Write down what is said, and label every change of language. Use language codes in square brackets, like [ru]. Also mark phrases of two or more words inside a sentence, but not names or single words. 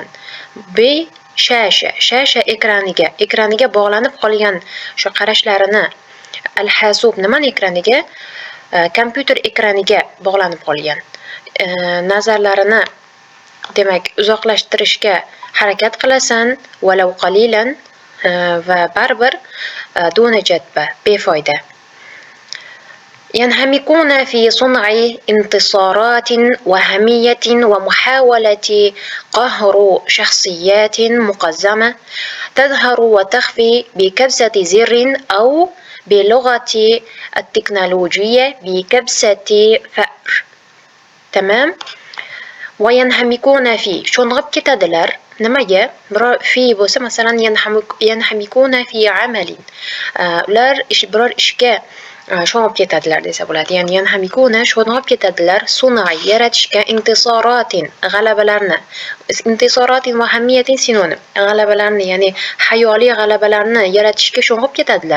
[uz] Bi shasha ekraniga bog'lanib qolgan shu qarashlarini al-hasub nimani ekraniga? Kompyuter ekraniga bog'lanib qolgan. Nazarlarini demak uzoqlashtirishga harakat qilasan [ar] ولو قليلا [uz] va baribir duna jadba befoyda. [ar] ينهمكون في صنع انتصارات وهمية ومحاولة قهر شخصيات مقزمة تظهر وتخفي بكبسة زر أو بلغة التكنولوجية بكبسة فأر. تمام؟ وينهمكون في [uz] sho'ng'ib ketadilar nimaga? في bo'lsa masalan [ar] ينهمكون في عمل [uz] ular biror ishga sho'ng'ib ketadilar desa bo'ladi. Ya'ni yanhamikuna sho'ng'ib ketadilar sun'ay yaratishga intisoratin g'alabalarni. Intisoratin va hamiyatin sinonim. G'alabalarni, ya'ni hayoliy g'alabalarni yaratishga sho'ng'ib ketadilar.